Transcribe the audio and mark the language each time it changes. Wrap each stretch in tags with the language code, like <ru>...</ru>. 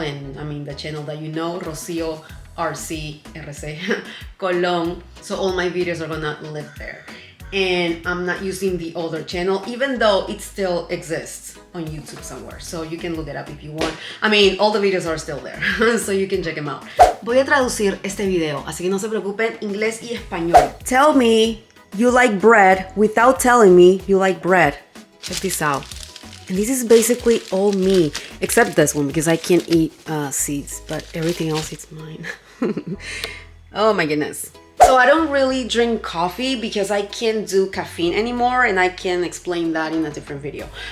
<en>And I mean, the channel that you know, Rocío RC Colón, so all my videos are gonna live there, and I'm not using the other channel, even though it still exists on YouTube somewhere, so you can look it up if you want. I mean, all the videos are still there, so you can check them out.</en> <es>Voy a traducir este video, así que no se preocupen, inglés y español.</es> <en>Tell me you like bread without telling me you like bread. Check this out. And this is basically all me, except this one because I can't eat seeds, but everything else is mine. Oh my goodness. So I don't really drink coffee because I can't do caffeine anymore, and I can explain that in a different video.</en>